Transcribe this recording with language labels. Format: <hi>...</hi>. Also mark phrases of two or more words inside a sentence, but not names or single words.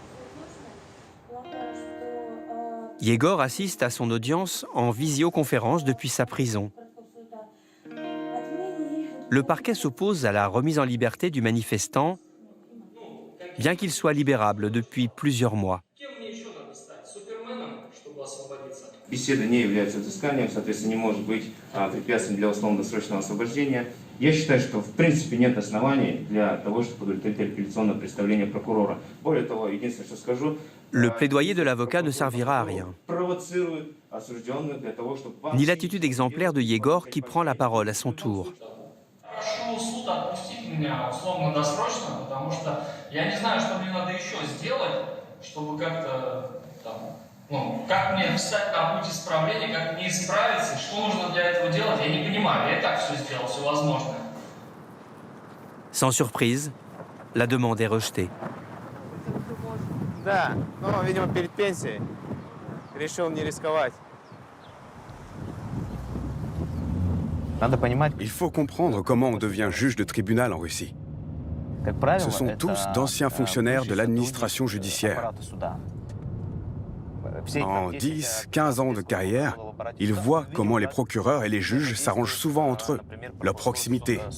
<fr>Yegor assiste à son audience en visioconférence depuis sa prison. Le parquet s'oppose à la remise en liberté du manifestant, bien qu'il soit libérable depuis plusieurs mois.</fr> <ru>Беседа не является взысканием, соответственно, не может быть препятствием для условно-досрочного освобождения. Я считаю, что в принципе нет оснований для того, чтобы удовлетворить апелляционное представление прокурора. Более того, единственное, что скажу,</ru> <fr>Le plaidoyer de l'avocat ne servira à rien. Ni l'attitude exemplaire de Yegor qui prend la parole à son tour.</fr> <ru>Прошу суд отпустить меня условно-досрочно, потому что я не знаю, что мне надо еще сделать, чтобы как-то там, как мне встать на путь исправления, как мне исправиться, что нужно для этого делать, я не понимаю. Я и так все сделал, все возможное.</ru> <fr>Sans surprise, la demande est rejetée.</fr> <ru>Да, ну, видимо, перед пенсией решил не рисковать.</ru> <fr>Il faut comprendre comment on devient juge de tribunal en Russie. Ce sont tous d'anciens fonctionnaires de l'administration judiciaire. En 10, 15 ans de carrière, ils voient comment les procureurs et les juges s'arrangent souvent entre eux, leur proximité.</fr>